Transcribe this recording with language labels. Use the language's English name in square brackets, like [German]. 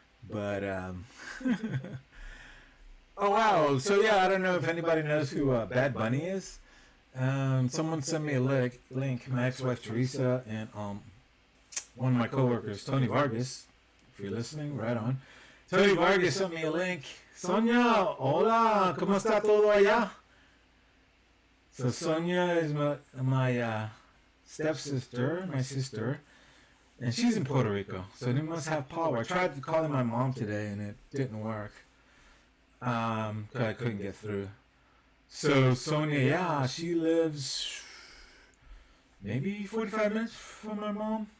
[English] But oh wow! So yeah, I don't know if anybody knows who Bad Bunny is. Someone sent me a link. My ex-wife Teresa and one of my coworkers, Tony Vargas. If you're listening, right on. Tony Vargas sent me a link. [Spanish] Sonia, hola, ¿cómo está todo allá? [English] So Sonia is my stepsister, my sister, and she's in Puerto Rico. So they must have power. I tried calling my mom today and it didn't work. 'Cause I couldn't get through. So Sonia, yeah, she lives maybe 45 minutes from my mom.